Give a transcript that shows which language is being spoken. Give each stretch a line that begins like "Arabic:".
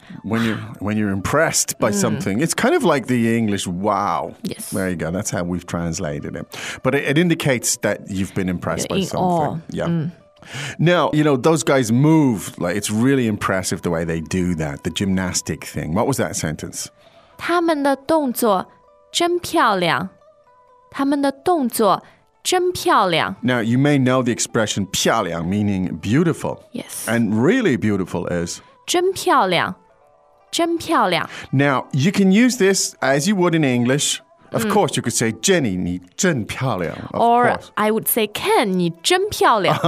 English: When you're impressed by something, it's kind of like the English, wow. Yes. There you go. That's how we've translated it. But it indicates that you've been impressed by something. Awe. Yeah. Now, you know, those guys move. Like, it's really impressive the way they do that, the gymnastic thing. What was that sentence?
Chinese: 他们的动作真漂亮。他们的动作真漂亮。
English: Now, you may know the expression 漂亮 meaning beautiful. Yes. And really beautiful is
Chinese: 真漂亮真漂亮
English: Now, you can use this as you would in English. Of course, you could say Jenny,
Chinese: 你真漂亮
English: Or I would say Ken,
Chinese: 你真漂亮